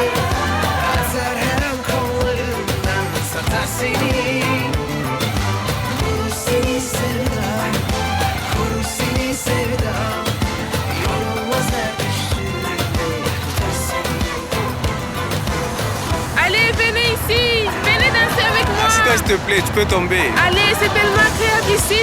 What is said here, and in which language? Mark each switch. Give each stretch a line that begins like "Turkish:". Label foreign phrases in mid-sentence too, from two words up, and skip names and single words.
Turkish: Atar her an kollarından, satar seni. Koru seni sevdam, koru seni sevdam. Yorulmaz her düştüğünde, tutar seni.
French: Allez, venez ici. Venez danser avec moi. Assis-toi, s'il te plaît, tu peux tomber. Allez, c'est tellement agréable ici.